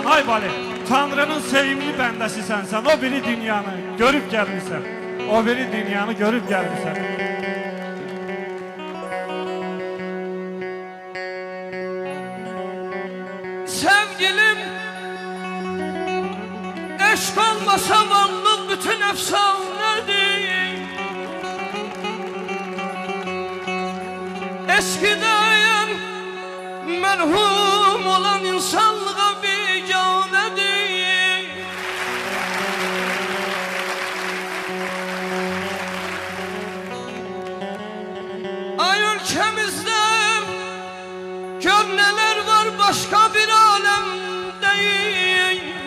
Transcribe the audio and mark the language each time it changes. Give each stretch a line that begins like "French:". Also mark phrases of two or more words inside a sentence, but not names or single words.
Azerbaijani: Ay Bali, Tanrının sevimli bəndəsisən sən. O biri dünyanı görüb gəlmisən. O biri dünyanı görüb gəlmisən.
Turkish: Sevgilim, eşk olmasa varlık bütün efsanedir. Eskiden merhum olan insanlığa biganedir. Ay ülkemizde gör neler var başka bir alem değil.